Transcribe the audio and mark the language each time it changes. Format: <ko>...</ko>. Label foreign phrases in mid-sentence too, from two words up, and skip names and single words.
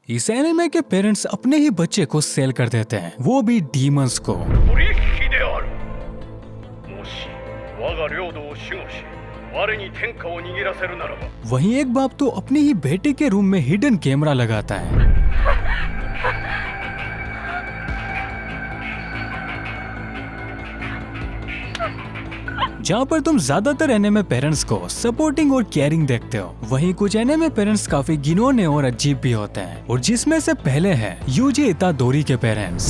<hi>इस एनिमे के पेरेंट्स अपने ही बच्चे को सेल कर देते हैं, वो भी डीमंस को।</hi> <ja>取引である。もし我が領土を守護し我に天下を握らせるならば</ja> <hi>वहीं एक बाप तो अपनी ही बेटे के रूम में</hi> <en>hidden camera</en> <hi>लगाता है। जहाँ पर तुम ज्यादातर</hi> <en>anime parents</en> <hi>को सपोर्टिंग और केयरिंग देखते हो, वहीं कुछ</hi> <en>anime parents</en> <hi>काफी घिनौने और अजीब भी होते हैं, और जिसमें से पहले है यूजी इतादोरी के पेरेंट्स।</hi>